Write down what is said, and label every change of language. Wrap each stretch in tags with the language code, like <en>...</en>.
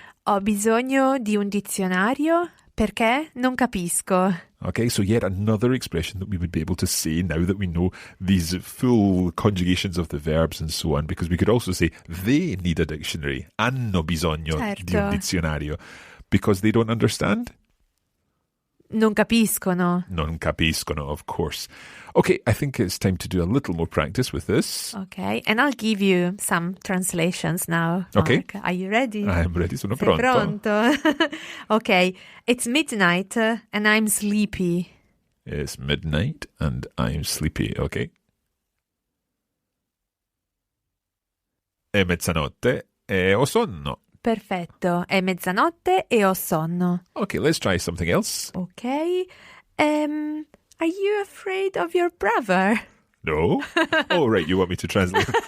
<it>Ho bisogno di un dizionario perché non capisco.</it> <en>Okay, so yet another expression that we would be able to say now that we know these full conjugations of the verbs and so on, because we could also say they need a dictionary,</en> <it>hanno bisogno di un dizionario,</it> <en>because they don't understand?</en> <it>Non capiscono. Non capiscono,</it> <en>of course. Okay, I think it's time to do a little more practice with this. Okay, and I'll give you some translations now. Okay. Mark. Are you ready? I'm ready,</en> <it>sono Sei pronto. pronto?</it> <en>Okay, it's midnight and I'm sleepy. It's midnight and I'm sleepy, okay.</en> <it>È mezzanotte e ho sonno. Perfetto, è mezzanotte e ho sonno.</it> <en>Okay, let's try something else. Okay, are you afraid of your brother? No? Oh, right, you want me to translate?</en>